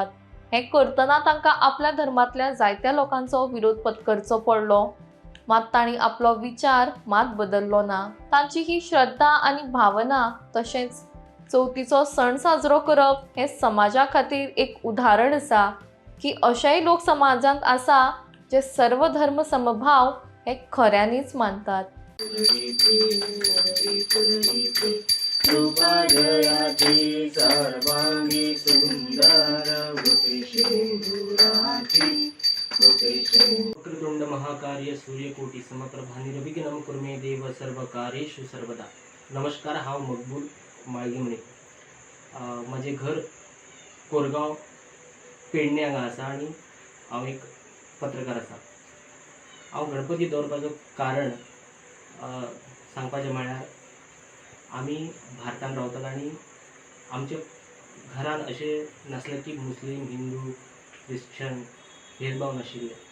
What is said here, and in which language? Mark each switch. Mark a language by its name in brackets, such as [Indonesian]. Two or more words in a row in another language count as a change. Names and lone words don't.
[Konkani] हें करतना तांकां आपल्या धर्मांतल्या जायत्या लोकांचो विरोध पत्करचो पडलो, मात तांणी आपलो विचार मात बदललो ना। तांची ही श्रद्धा आणि भावना तशेंच चवथीचो सण साजरो करप हे समाजा खातीर एक उदाहरण आसा की अशेय लोक समाजांत आसा जे सर्व धर्म समभाव हे खऱ्यांनीच मानतात। [Sanskrit] वक्रतुंड महाकार्य सूर्यकोटी समप्रभा निर्विघ्नं कुर्मे देव सर्व कार्येषु सर्वदा। [Konkani] नमस्कार, हांव मकबूल माळगीमणी। माझे घर कोरगाव पेडणे हांगा आसा आणि हांव एक पत्रकार आसा। हांव गणपती दवरपाचो कारण सांगपाचें म्हळ्यार आमी भारतांत रावतात आणि आमच्या घरान अशें नासलें की मुस्लीम हिंदू क्रिश्चन भेदभाव नाशिल्ले।